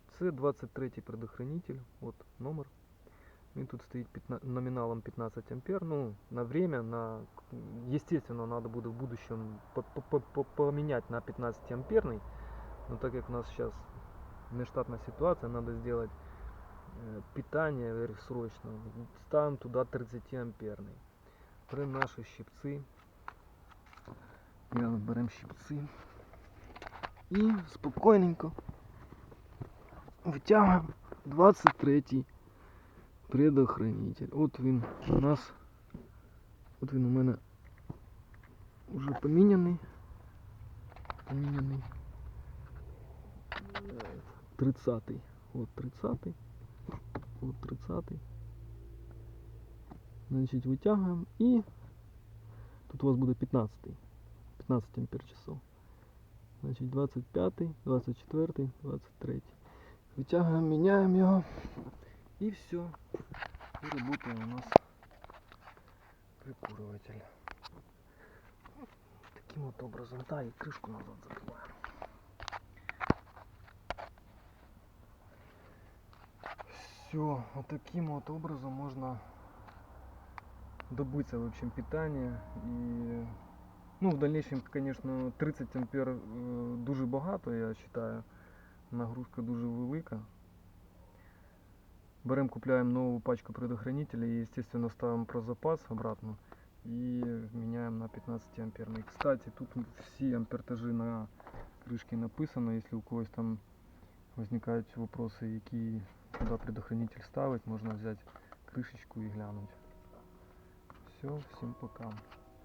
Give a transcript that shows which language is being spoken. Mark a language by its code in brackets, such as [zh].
[uk] Це 23-й предохранитель, вот номер. Він тут стоїть номиналом 15 ампер. [ru] Ну, на время, естественно, надо будет в будущем поменять на 15 амперный. Но так как у нас сейчас нештатная ситуация, надо сделать питание срочно. Ставим туда 30 амперный. Берем наши щипцы. Берем щипцы. И спокойненько вытягиваем 23-й предохранитель. [uk] От він у нас, от він у мене вже поміняний. 30-й. От 30-й. От 30-й. Значить, витягуємо і тут у вас буде 15-й. 15 ампер часов. Значить, 25-й, 24-й, 23-й. Витягуємо, міняємо його. [ru] И все. И работает у нас прикуриватель. Таким вот образом. Да, и крышку назад закрываем. Все. Вот таким вот образом можно добыться, в общем, питание. И, ну, в дальнейшем, конечно, 30 ампер [uk] дуже багато, [ru] я считаю. Нагрузка дуже велика. Берем, купляем новую пачку предохранителей и, естественно, ставим про запас обратно и меняем на 15 амперный. Кстати, тут все ампертажи на крышке написано, если у когось там [uk] возникають вопроси, які, куди предохранитель ставить, можна взяти кришечку і глянути. [ru] Все, всім пока.